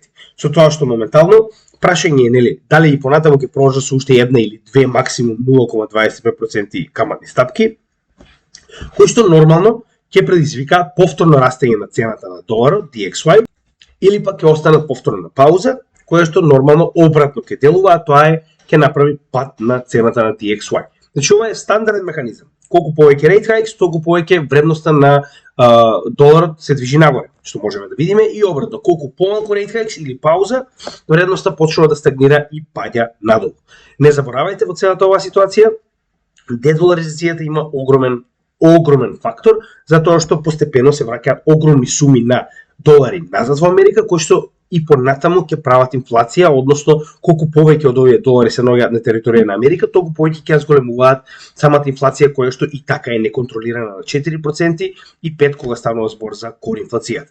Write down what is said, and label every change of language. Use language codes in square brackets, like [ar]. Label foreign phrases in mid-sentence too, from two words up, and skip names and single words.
[mk] Со тоа што моментално прашање е нели дали и понатаму ќе продолжат со уште една или две максимум 0,25% каматни стапки, кои што нормално ќе предизвика повторно растење на цената на доларот DXY или пак ќе останат повторно на пауза, која што нормално обратно ќе делува, а тоа е ќе направи пат на цената на DXY. Значи ова е стандарден механизам. Колку повеќе [en] rate hikes, [mk] толку повеќе вредноста на доларот се движи нагоре, што можеме да видиме и обратно. Колку помалку [en] rate hikes [mk] или пауза, вредноста почнува да стагнира и паѓа надолу. Не заборавајте во целата оваа ситуација, дедоларизацијата има огромен фактор, затоа што постепено се враќаат огромни суми на долари назад во Америка, кои што и понатаму ќе прават инфлација, односно колку повеќе од овие долари се наоѓаат на територија на Америка, толку повеќе ќе ја зголемуваат самата инфлација која што и така е неконтролирана на 4% и 5% кога станува збор за кор инфлацијата.